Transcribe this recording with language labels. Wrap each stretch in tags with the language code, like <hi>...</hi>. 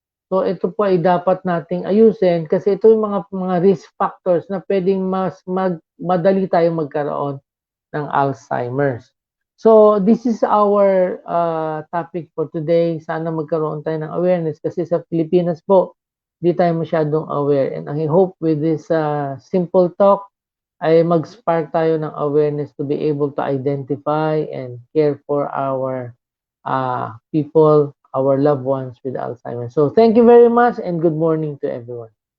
<tl>So ito po ay dapat nating ayusin kasi ito yung mga risk factors na pwedeng madali tayong magkaroon ng Alzheimer's.</tl> <en>So this is our topic for today.</en> <tl>Sana magkaroon tayo ng awareness kasi sa Pilipinas po, di tayo masyadong aware.</tl> <en>And I hope with this simple talk, ay mag-spark tayo ng awareness to be able to identify and care for our people, our loved ones with Alzheimer's. So thank you very much and good morning to everyone.</en>